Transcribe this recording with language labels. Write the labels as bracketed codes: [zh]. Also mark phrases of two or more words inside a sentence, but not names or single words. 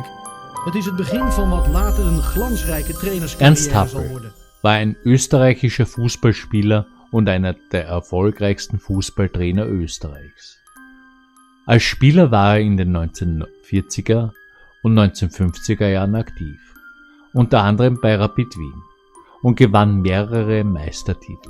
[nl] Het is het begin van wat later een glansrijke trainerscarrière zal worden. [de] War ein österreichischer Fußballspieler und einer der erfolgreichsten Fußballtrainer Österreichs. Als Spieler war er in den 1940er und 1950er Jahren aktiv, unter anderem bei Rapid Wien, und gewann mehrere Meistertitel.